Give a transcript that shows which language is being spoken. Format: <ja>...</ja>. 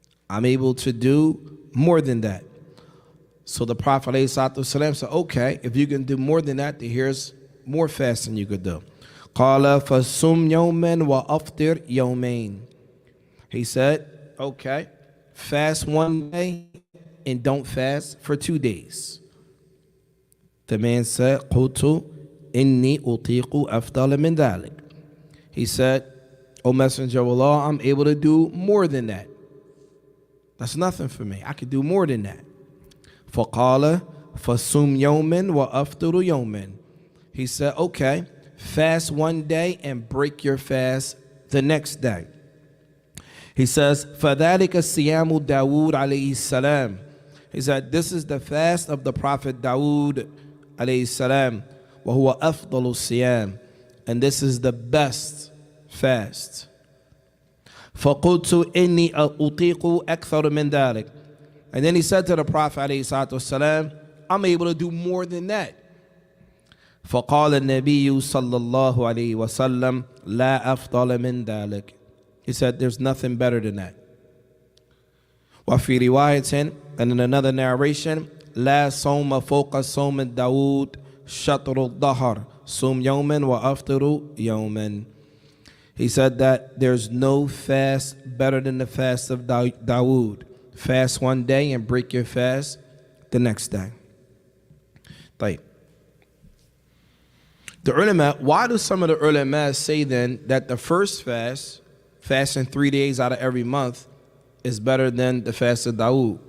<en>I'm able to do more than that. So the Prophet alayhi salatu wasalam said, okay, if you can do more than that, then here's more fasting you could do.</en> <ar>قَالَ فَصُمْ يَوْمًا وَأَفْطِرْ يَوْمَيْنِ.</ar> <en>He said, okay, fast 1 day and don't fast for 2 days. The man said,</en> <ar>قُلْتُ إِنِّي أُطِيقُ أَفْضَلَ مِنْ ذَلِكَ.</ar> <en>He said, O Messenger of Allah, I'm able to do more than that. That's nothing for me. I could do more than that.</en> <ar>فَقَالَ فَصُمْ يَوْمًا وَأَفْطِرُ يَوْمًا.</ar> <en>He said, okay, fast 1 day and break your fast the next day. He says,</en> <ar>فَذَلِكَ السِّيَامُ دَاوُودَ عَلَيْهِ السَّلَامُ.</ar> <en>He said, this is the fast of the Prophet Dawood alayhi salam.</en> <ar>وَهُوَ أَفْضَلُ الصِّيَامِ.</ar> <en>And this is the best fast.</en> <ar>فَقُلْتُ إِنِّي أُطِيقُ أَكْثَرُ مِنْ ذَلِكَ.</ar> <en>And then he said to the Prophet alayhi salatu wasalam, I'm able to do more than that.</en> <ar>فَقَالَ النَّبِيُّ صَلَّى اللَّهُ عَلَيْهِ وَسَلَّمَ لَا أَفْضَلَ مِنْ ذَلِكَ.</ar> <en>He said, there's nothing better than that.</en> <ar>وَفِي رِوَايَةٍ,</ar> <en>and in another narration,</en> <ar>لَا صَوْمَ فَوْقَ صَوْمِ دَاوُودَ شَطْرُ الظَّهَرِ صُمْ يَوْمًا وَأَفْطِرُ يَوْمًا.</ar> <en>He said that there's no fast better than the fast of Dawood. Fast 1 day and break your fast the next day.</en> <ar>طيب.</ar> <en>The ulama, why do some of the ulama say then that the first fast, fasting 3 days out of every month, is better than the fast of Dawood?</en>